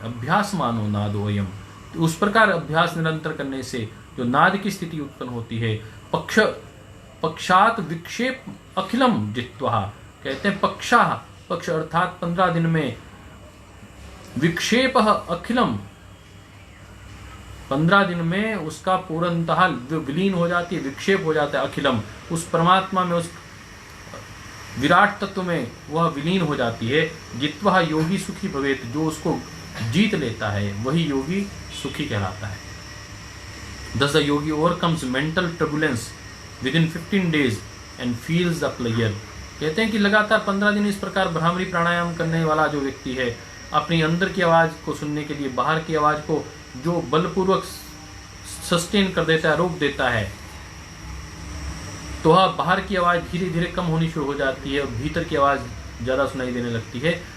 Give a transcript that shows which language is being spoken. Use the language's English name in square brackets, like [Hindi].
[Sanskrit] अभ्यास मानो नादोयम, [Hindi] तो उस प्रकार अभ्यास निरंतर करने से जो नाद की स्थिति उत्पन्न होती है, [Sanskrit] पक्षात विक्षेप अखिलम जित्वा, [Hindi] कहते हैं पक्ष अर्थात 15 दिन में, विक्षेप अखिलम, 15 दिन में उसका पूर्णतः विलीन हो जाती है, विक्षेप हो जाता है अखिलम, उस परमात्मा में, उस विराट तत्व में वह विलीन हो जाती है। [Sanskrit] जित्वा योगी सुखी भवेत, [Hindi] जो उसको जीत लेता है वही योगी सुखी कहलाता है। [English] Thus the yogi overcomes mental turbulence within 15 days and feels the pleasure। [Hindi] कहते हैं कि लगातार 15 दिन इस प्रकार भ्रामरी प्राणायाम करने वाला जो व्यक्ति है, अपनी अंदर की आवाज को सुनने के लिए बाहर की आवाज को जो बलपूर्वक सस्टेन कर देता है, रोक देता है, तो वह बाहर की आवाज धीरे धीरे कम होनी शुरू हो जाती है और भीतर की आवाज ज्यादा सुनाई देने लगती है।